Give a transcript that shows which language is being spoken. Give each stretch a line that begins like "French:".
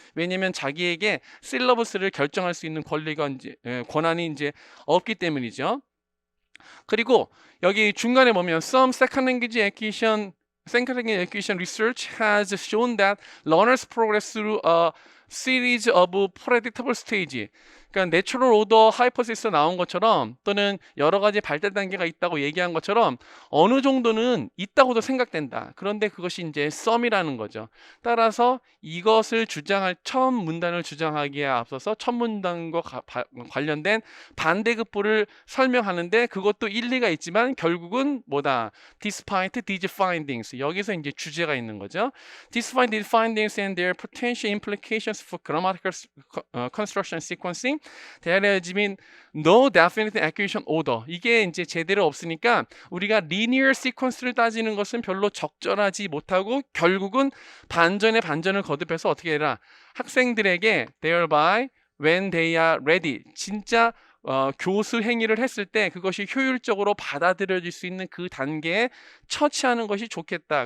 Korean: 왜냐하면 자기에게 실러버스를 결정할 수 있는 권한이 이제 없기 때문이죠. 그리고 여기 중간에 보면
English: some second language acquisition research has shown that learners progress through a series of predictable stage.
Korean: 그러니까 내추럴 오더 하이퍼시스 나온 것처럼 또는 여러 가지 발달 단계가 있다고 얘기한 것처럼 어느 정도는 있다고도 생각된다. 그런데 그것이 이제 썸이라는 거죠. 따라서 이것을 처음 문단을 주장하기에 앞서서 첫 문단과 관련된 반대급부를 설명하는데 그것도 일리가 있지만 결국은
English: despite these findings,
Korean: 여기서 이제 주제가 있는 거죠.
English: Despite these findings and their potential implications for grammatical construction sequencing, there has been no definite acquisition order.
Korean: 이게 이제 제대로 없으니까 우리가 linear sequence를 따지는 것은 별로 적절하지 못하고 결국은 반전에 반전을 거듭해서 어떻게 해라? 학생들에게
English: thereby when they are ready,
Korean: 진짜 교수 행위를 했을 때 그것이 효율적으로 받아들여질 수 있는 그 단계에 처치하는 것이 좋겠다.